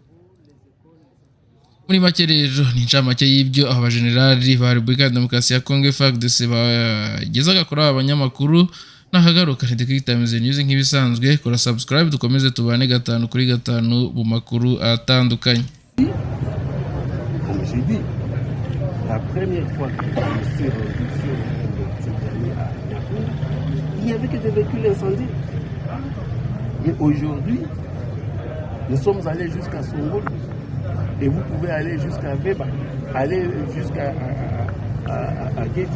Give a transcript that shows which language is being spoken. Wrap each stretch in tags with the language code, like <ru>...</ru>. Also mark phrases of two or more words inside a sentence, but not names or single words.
<rw>Muri make rero ni incamake y'ibyo abajenerali ba Repubulika ya Demokarasi ya Congo FARDC bagezaga kuri aba banyamakuru. Nahagaruka ni The Times News nk'ibisanzwe, kora subscribe dukomeze tubane 5 kuri 5 mu makuru atandukanye.</rw> <fr>Comme j'ai dit, la première fois que je suis rendu sur cette année à Niakoul, il n'y avait que des véhicules incendiés. Mais aujourd'hui, nous sommes allés jusqu'à Songol et vous pouvez aller jusqu'à Veba, aller jusqu'à Geti.</fr>